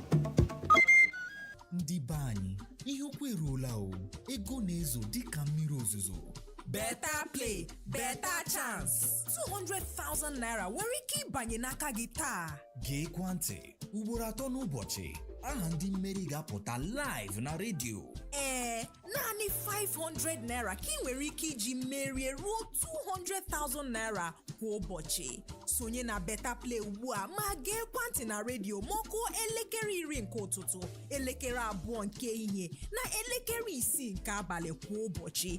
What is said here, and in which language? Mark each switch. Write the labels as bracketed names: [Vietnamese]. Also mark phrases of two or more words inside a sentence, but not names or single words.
[Igbo] Ndị be anyị, ihe okwu eruola o, ego na-ezo dịka mmiri ozuzo. [English] Better play, better chance. [Igbo] 200,000 naira nwere ike ịbanye n'aka gị taa. Gee kwantị, ugboro 3 n'ụbọchị. Aha ndị mmeri ga-apụta live na redio. Naanị 500 naira ka ị nwere ike iji merie ruo 200,000 naira kwa ụbọchị. Sonye na Better Play ugbu a ma gee ekwentị na redio ma ọ kụọ elekere 10 nke ụtụtụ, elekere 2 nke ehihie na elekere 6 nke abalị kwa ụbọchị.